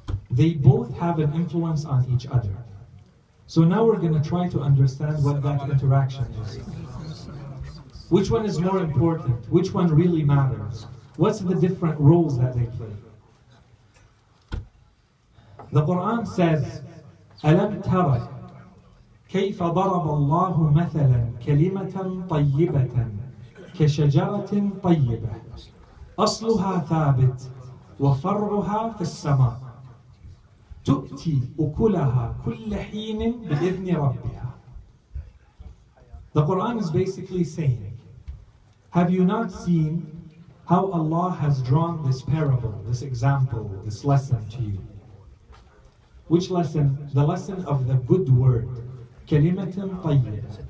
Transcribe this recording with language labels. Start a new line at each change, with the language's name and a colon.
English: They both have an influence on each other. So now we're going to try to understand what that interaction is. Which one is more important? Which one really matters? What's the different roles that they play? The Quran says,
Arabic: أَلَمْ تَرَ كيف ضرب الله مثلا كلمة طيبة كشجرة طيبة أصلها ثابت وفرعها في السماء تؤتي أكلها كل حين بإذن ربها.
English: The Quran is basically saying, have you not seen how Allah has drawn this parable, this example, this lesson to you? Which lesson? The lesson of the good word.
Arabic: كلمة طيبة.